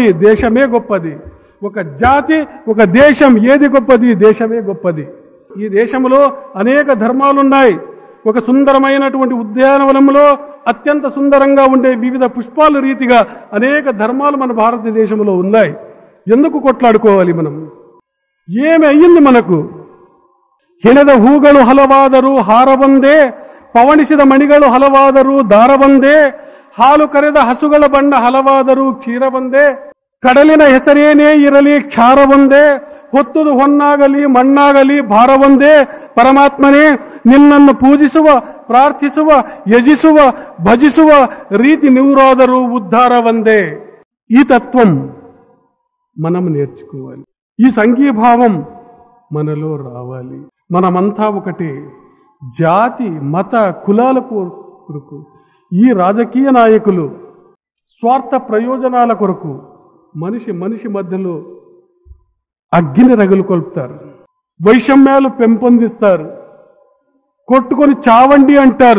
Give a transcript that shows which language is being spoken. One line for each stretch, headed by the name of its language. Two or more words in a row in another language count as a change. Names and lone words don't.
Telugu: దేశమే గొప్పది. ఒక జాతి, ఒక దేశం ఏది గొప్పది? దేశమే గొప్పది. ఈ దేశంలో అనేక ధర్మాలున్నాయి. ఒక సుందరమైనటువంటి ఉద్యానవనంలో అత్యంత సుందరంగా ఉండే వివిధ పుష్పాల రీతిగా అనేక ధర్మాలు మన భారతదేశంలో ఉన్నాయి. ఎందుకు కొట్లాడుకోవాలి మనం? ఏమి అయ్యింది మనకు?
Kannada: ಹೆಣೆದ ಹೂಗಳು ಹಲವಾದರೂ ಹಾರಬಂದೇ, ಪವಣಿಸಿದ ಮಣಿಗಳು ಹಲವಾದರೂ ದಾರಬಂದೇ, ಹಾಲು ಕರೆದ ಹಸುಗಳ ಬಣ್ಣ ಹಲವಾದರೂ ಕ್ಷೀರಬಂದೇ, ಕಡಲಿನ ಹೆಸರೇನೇ ಇರಲಿ ಕ್ಷಾರಬಂದೇ, ಹೊತ್ತುದು ಹೊನ್ನಾಗಲಿ ಮಣ್ಣಾಗಲಿ ಭಾರಬಂದೇ, ಪರಮಾತ್ಮನೇ ನಿನ್ನನ್ನು ಪೂಜಿಸುವ, ಪ್ರಾರ್ಥಿಸುವ, ಯಜಿಸುವ, ಭಜಿಸುವ ರೀತಿ ನೂರಾದರೂ ಉದ್ಧಾರವಂದೇ.
Telugu: ఈ తత్వం మనం నేర్చుకోవాలి. ఈ సంఘీభావం మనలో రావాలి. మనమంతా ఒకటే. జాతి మత కులాల కొరకు ఈ రాజకీయ నాయకులు స్వార్థ ప్రయోజనాల కొరకు మనిషి మధ్యలో అగ్గిని రగులుకొల్పుతారు, వైషమ్యాలు పెంపొందిస్తారు, కొట్టుకొని చావండి అంటారు.